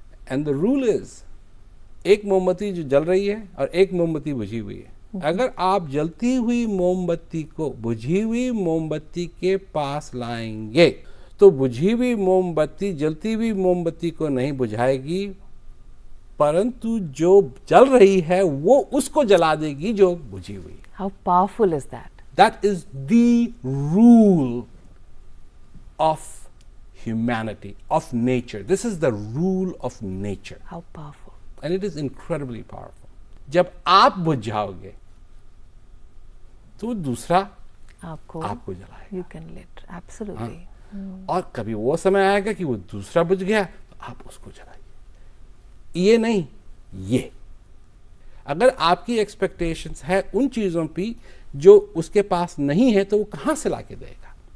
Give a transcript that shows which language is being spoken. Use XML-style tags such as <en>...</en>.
<en>and the rule is,</en> <hi>एक मोमबत्ती जो जल रही है और एक मोमबत्ती बुझी हुई है, अगर आप जलती हुई मोमबत्ती को बुझी हुई मोमबत्ती के पास लाएंगे तो बुझी हुई मोमबत्ती जलती हुई मोमबत्ती को नहीं बुझाएगी, परंतु जो जल रही है वो उसको जला देगी जो बुझी हुई है।</hi> <en>How powerful is that? That is the rule of humanity, of nature. This is the rule of nature. How powerful. And it is incredibly powerful.</en> <hi>जब आप बुझ जाओगे तो दूसरा आपको जलाएगा।</hi> <en>You can lit. Absolutely.</en> <hi>और कभी वो समय आएगा कि वो दूसरा बुझ गया तो आप उसको जलाइए। ये नहीं, ये अगर आपकी एक्सपेक्टेशंस है उन चीज़ों पे जो उसके पास नहीं है तो वो कहाँ से ला के देगा।</hi>